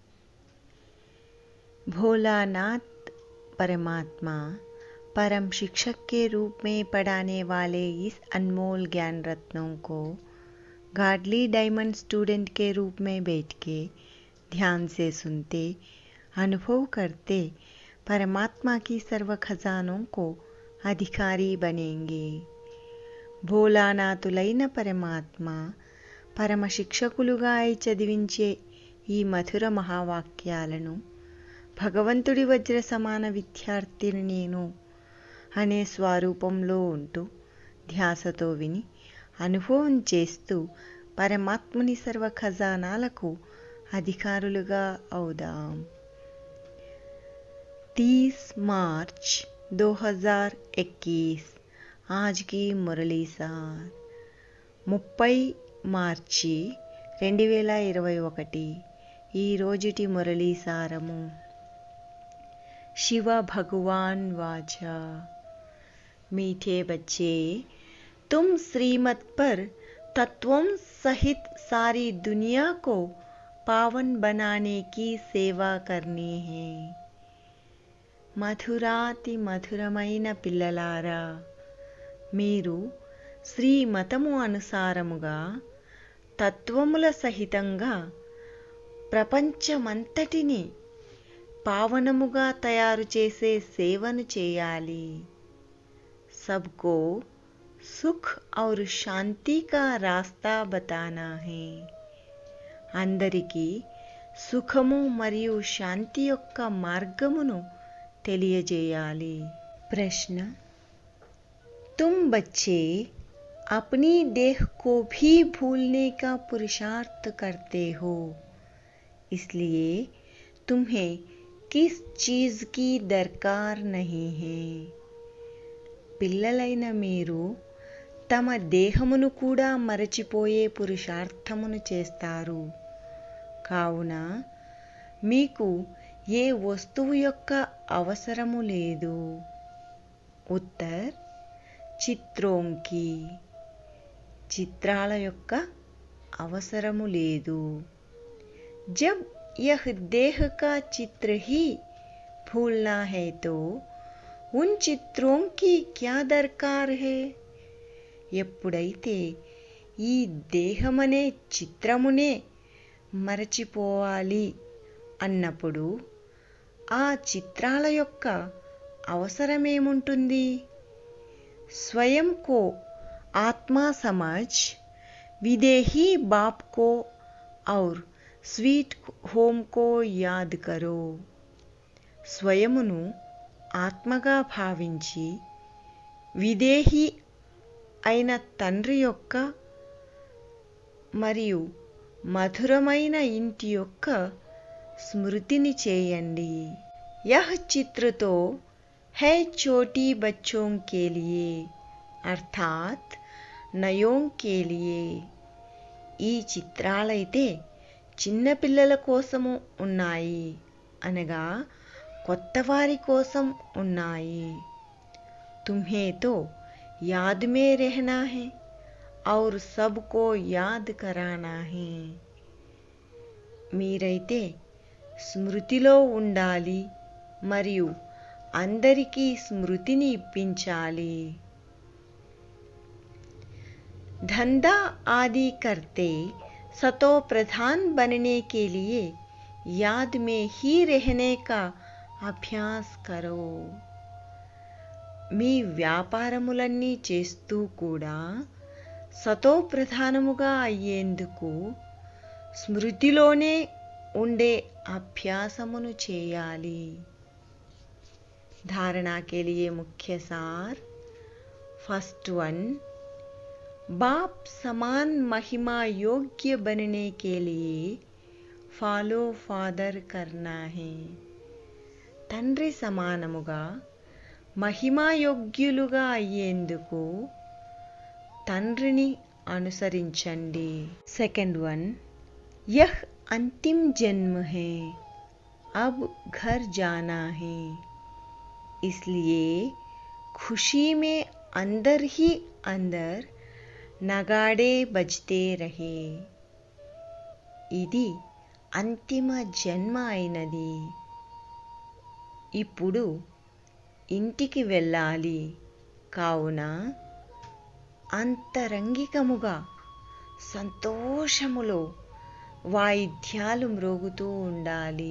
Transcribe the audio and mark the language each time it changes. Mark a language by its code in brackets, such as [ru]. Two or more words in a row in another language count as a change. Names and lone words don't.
[hi] भोलानाथ परमात्मा परम शिक्षक के रूप में पढ़ाने वाले इस अनमोल ज्ञान रत्नों को गाडली डायमंड स्टूडेंट के रूप में बैठ के ध्यान से सुनते, अनुभव करते परमात्मा की सर्व खजानों को अधिकारी बनेंगे। [te] భోలానాథులైన పరమాత్మ పరమ శిక్షకులుగా చదివించే ఈ మధుర మహావాక్యాలను భగవంతుడి వజ్ర సమాన విద్యార్థిని నేను అనే స్వరూపంలో ఉంటూ ధ్యాసతో విని అనుభవం చేస్తూ పరమాత్ముని సర్వ ఖజానాలకు అధికారులుగా అవుదాం। [hi] 30 मार्च 2021 आज की मुरली सार [te] 30 మార్చి 2021 ఈ రోజుటి మురళీ సారము। [hi] शिव भगवान वाचा, मीठे बच्चे, तुम श्रीमत पर तत्वों सहित सारी दुनिया को पावन बनाने की सेवा करनी है। [te] మధురాతి మధురమైన పిల్లలారా, మీరు శ్రీమతము అనుసారముగా తత్వముల సహితంగా ప్రపంచమంతటిని పావనముగా తయారు చేసే సేవను చేయాలి। [hi] सबको सुख और शांति का रास्ता बताना है। [te] అందరికీ సుఖము మరియు శాంతి యొక్క మార్గమును తెలియజేయాలి। [hi] प्रश्न, तुम बच्चे अपनी देह को भी भूलने का पुरुषार्थ करते हो, इसलिए तुम्हें किस चीज की दरकार नहीं है। [te] పిల్లలైన మీరు తమ దేహమును కూడా మరచిపోయే పురుషార్థమును చేస్తారు, కావున మీకు ఏ వస్తువు యొక్క అవసరము లేదు। [hi] उत्तर, చిత్రోం की, [te] చిత్రాల యొక్క అవసరము లేదు। [hi] जब यह देह का चित्र ही भूलना है तो उन चित्रों की क्या दरकार है। [te] ఎప్పుడైతే ఈ దేహమనే చిత్రమునే మరచిపోవాలి అన్నప్పుడు ఆ చిత్రాల యొక్క అవసరమేముంటుంది। [hi] स्वयं को आत्मा समझ विदेही बाप को और [en] sweet home [hi] को याद करो। [te] స్వయమును ఆత్మగా భావించి విదేహి అయిన తండ్రి యొక్క మరియు మధురమైన ఇంటి యొక్క స్మృతిని చేయండి। [hi] यह चित्र तो है छोटी बच्चों के लिए अर्थात नयों के लिए। [te] ఈ చిత్రాలైతే చిన్న పిల్లల కోసము ఉన్నాయి, అనగా కొత్తవారి కోసం ఉన్నాయి। [hi] तुम्हें तो याद में रहना है और सबको याद कराना है। [te] మీరైతే స్మృతిలో ఉండాలి మరియు అందరికీ స్మృతిని ఇప్పించాలి। [hi] धंधा आदि करते सतो प्रधान बनने के लिए याद में ही रहने का अभ्यास करो। [te] మీ వ్యాపారములన్నీ చేస్తూ కూడా సతో ప్రధానముగా అయ్యేందుకు స్మృతిలోనే ఉండే అభ్యాసమును చేయాలి। [hi] धारणा के लिए मुख्य सार। [en] first one, [hi] बाप समान महिमा योग्य बनने के लिए [en] follow father [hi] करना है। [te] తండ్రి సమానముగా మహిమా యోగ్యులుగా అయ్యేందుకు తండ్రిని అనుసరించండి। [en] second one, [hi] यह अंतिम जन्म है, अब घर जाना है, इसलिए खुशी में अंदर ही अंदर नगाड़े बजते रहे. [te] ఇది అంతిమ జన్మ అయినది. ఇప్పుడు ఇంటికి వెళ్ళాలి. కావున అంతరంగికముగా సంతోషములో వాయిద్యాలు మ్రోగుతూ ఉండాలి.